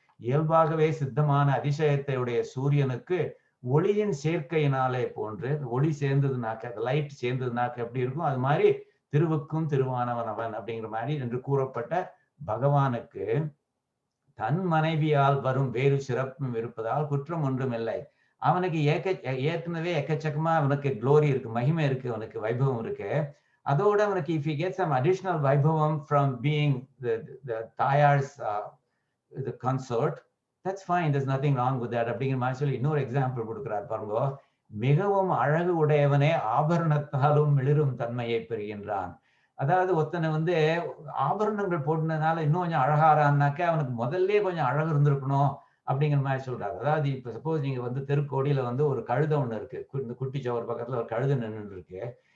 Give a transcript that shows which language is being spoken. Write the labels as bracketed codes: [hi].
[ta] இயல்பாகவே சித்தமான அதிசயத்தையுடைய சூரியனுக்கு ஒளியின் சேர்க்கையினாலே போன்று, ஒளி சேர்ந்ததுனாக்க, லைட் சேர்ந்ததுனாக்க எப்படி இருக்கும், அது மாதிரி திருவுக்கும் திருவானவன் அவன் அப்படிங்கிற மாதிரி என்று கூறப்பட்ட பகவானுக்கு தன் மனைவியால் வரும் வேறு சிறப்பும் இருப்பதால் குற்றம் ஒன்றும் இல்லை. அவனுக்கு ஏற்கனவே எக்கச்சக்கமா அவனுக்கு க்ளோரி இருக்கு, மகிமை இருக்கு, அவனுக்கு வைபவம் இருக்கு. அதோட அவனுக்கு [en] if he gets some additional வைபவம் from being the தாயார்ஸ் the consort, that's fine, there's nothing wrong with that [ta] அப்படிங்கிற மாதிரி சொல்லி இன்னொரு எக்ஸாம்பிள் கொடுக்கிறார் பாருங்க. மிகவும் அழகு உடையவனே ஆபரணத்தாலும் மிளிரும் தன்மையை பெறுகின்றான். அதாவது ஒருத்தனை வந்து ஆபரணங்கள் போட்டதுனால இன்னும் கொஞ்சம் அழகாரான்னாக்க அவனுக்கு முதல்ல கொஞ்சம் அழகு இருந்திருக்கணும் அப்படிங்கிற மாதிரி சொல்றாரு. அதாவது இப்ப சப்போஸ் நீங்க வந்து தெருக்கோடியில வந்து ஒரு கழுதை ஒண்ணு இருக்கு, இந்த குட்டி சவர் பக்கத்துல ஒரு கழுதை நின்று இருக்கு.